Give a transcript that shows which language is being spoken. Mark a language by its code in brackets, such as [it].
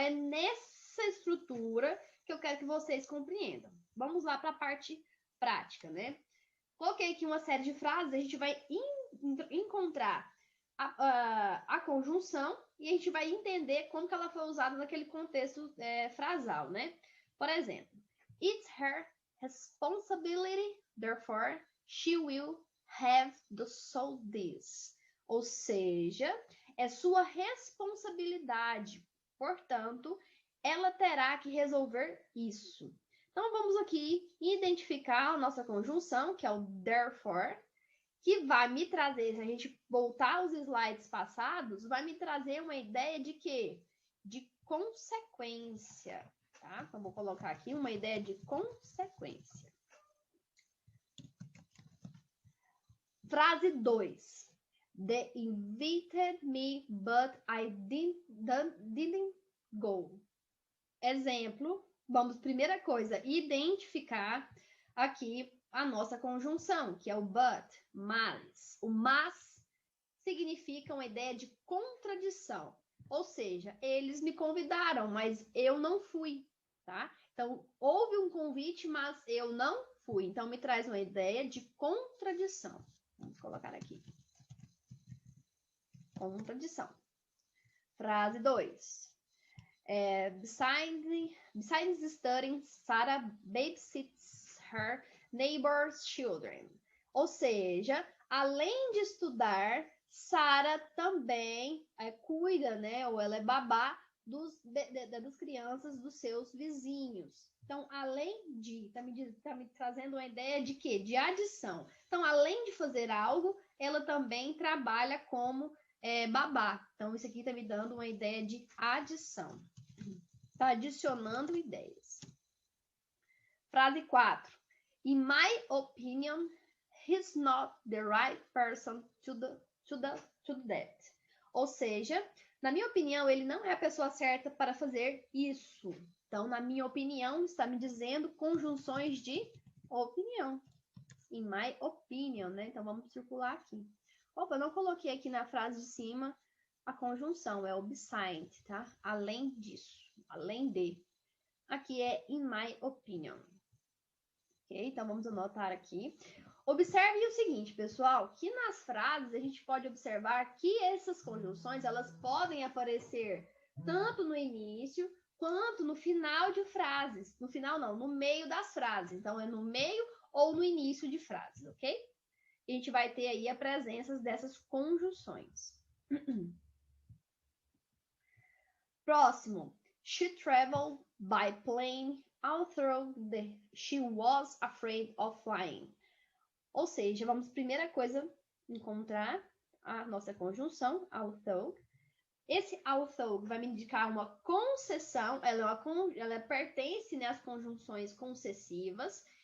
[pt] É nessa estrutura que eu quero que vocês compreendam. Vamos lá para a parte prática, né? Coloquei aqui uma série de frases, a gente vai encontrar a conjunção e a gente vai entender como que ela foi usada naquele contexto frasal, né? Por exemplo, [en] it's her responsibility, therefore she will have to solve this. [pt] Ou seja, é sua responsabilidade, portanto, ela terá que resolver isso. Então, vamos aqui identificar a nossa conjunção, que é o therefore, que vai me trazer, se a gente voltar aos slides passados, vai me trazer uma ideia de quê? De consequência, tá? Então, vou colocar aqui uma ideia de consequência. Frase 2. [en] They invited me, but I didn't go. [pt] Exemplo, vamos, primeira coisa, identificar aqui a nossa conjunção, que é o but, mas. O mas significa uma ideia de contradição. Ou seja, eles me convidaram, mas eu não fui, tá? Então, houve um convite, mas eu não fui. Então, me traz uma ideia de contradição. Vamos colocar aqui. Contradição. Frase 2. [en] Besides studying, Sarah babysits her neighbor's children. [pt] Ou seja, além de estudar, Sarah também cuida, né? Ou ela é babá das crianças dos seus vizinhos. Então, além de, tá me trazendo uma ideia de quê? De adição. Então, além de fazer algo, ela também trabalha como babá. Então, isso aqui está me dando uma ideia de adição. Está adicionando ideias. Frase 4. [en] In my opinion, he's not the right person to that. [pt] Ou seja, na minha opinião, ele não é a pessoa certa para fazer isso. Então, na minha opinião, está me dizendo conjunções de opinião. [en] In my opinion, [pt] né? Então, vamos circular aqui. Opa, eu não coloquei aqui na frase de cima a conjunção, é o beside, tá? Além disso, além de. Aqui é [en] in my opinion. [pt] Ok? Então, vamos anotar aqui. Observe o seguinte, pessoal, que nas frases a gente pode observar que essas conjunções, elas podem aparecer tanto no início quanto no final de frases. No final não, no meio das frases. Então, é no meio ou no início de frases, ok? E a gente vai ter aí a presença dessas conjunções. Próximo. [en] She traveled by plane although she was afraid of flying. [pt] Ou seja, vamos, primeira coisa, encontrar a nossa conjunção, although. Esse although vai me indicar uma concessão, ela pertence, né, às conjunções concessivas.